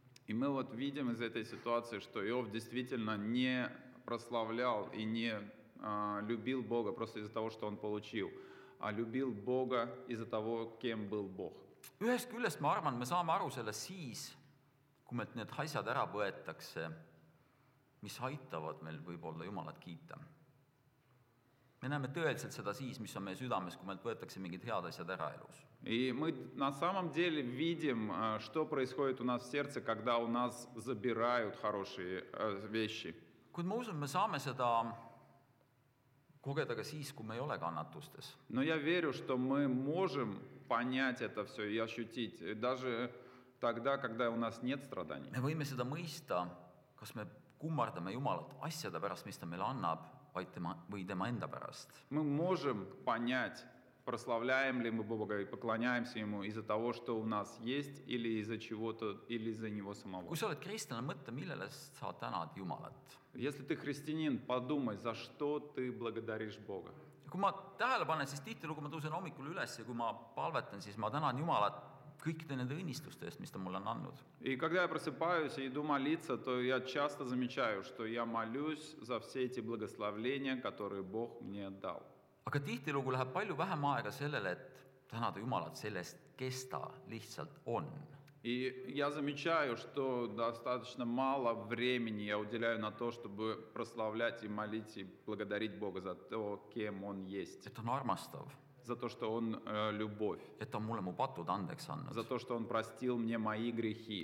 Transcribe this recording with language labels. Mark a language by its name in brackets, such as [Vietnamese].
[Russian] И мы вот видим из этой ситуации, что Иов действительно не прославлял и не любил Бога просто из-за того, что он получил, а любил Бога из-за того, кем был Бог. [Estonian] Ühest küljest ma arvan, me saame aru sellest siis, kui meilt need asjad ära võetakse, mis aitavad meil võib-olla Jumalat kiita. Me näeme tõeliselt seda siis, mis on meie südames, kui meilt võetakse mingid head asjad ära elus. [Russian] И мы на самом деле видим, что происходит у нас в сердце, когда у нас забирают хорошие вещи. [Estonian] Kuid ma usun, me saame seda kogeda ka siis, kui me ei ole kannatustes. [Russian] Но я верю, что мы можем понять это все и ощутить, и даже тогда, когда у нас нет страданий. [Estonian] Me võime seda mõista, kas me kummardame Jumalat asjade pärast, mis ta meile annab, või tema enda pärast. [Russian] Мы можем понять, прославляем ли мы Бога и поклоняемся Ему из-за того, что у нас есть, или из-за чего-то, или из-за Него самого. [Estonian] Kui sa oled kristlane, mõtle, millele sa tänad Jumalat. [Russian] Если ты христианин, подумай, за что ты благодаришь Бога. [Estonian] Kui ma tähele panen, siis tihtilugu ma tõusen hommikul üles ja kui ma palvetan, siis ma tänan Jumalat kõikide nende õnnistuste eest, mis ta mulle on andnud. [Russian] И когда я просыпаюсь и иду молиться, то я часто замечаю, что я молюсь за все эти благословения, которые Бог мне дал. [Estonian] Aga tihtilugu läheb palju vähem aega sellele, et tänada Jumalat sellest, kes ta lihtsalt on. [Russian] И я замечаю, что достаточно мало времени я уделяю на то, чтобы прославлять и молить и благодарить Бога за то, кем Он есть. [Estonian] Et ta on armastav, [Russian] За то, что Он любовь. [Estonian] et ta on mulle mu patud andeks andnud, [Russian] За то, что Он простил мне мои грехи.